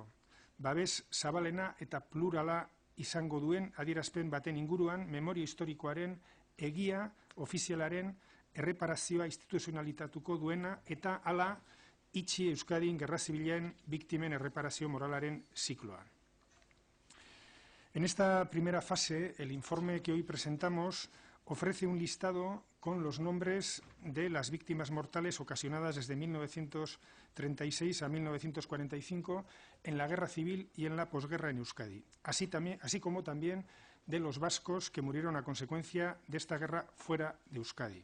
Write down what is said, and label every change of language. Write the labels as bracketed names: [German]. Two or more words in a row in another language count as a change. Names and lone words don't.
[Basque] Babes zabalena eta plurala izango duen adierazpen baten inguruan memoria historikoaren egia ofizialaren erreparazioa instituzionalitatuko duena eta hala itxi Euskadin gerra zibilen biktimen erreparazio moralaren zikloa. [Spanish] En esta primera fase, el informe que hoy presentamos ofrece un listado con los nombres de las víctimas mortales ocasionadas desde 1936 a 1945 en la guerra civil y en la posguerra en Euskadi, así como también de los vascos que murieron a consecuencia de esta guerra fuera de Euskadi.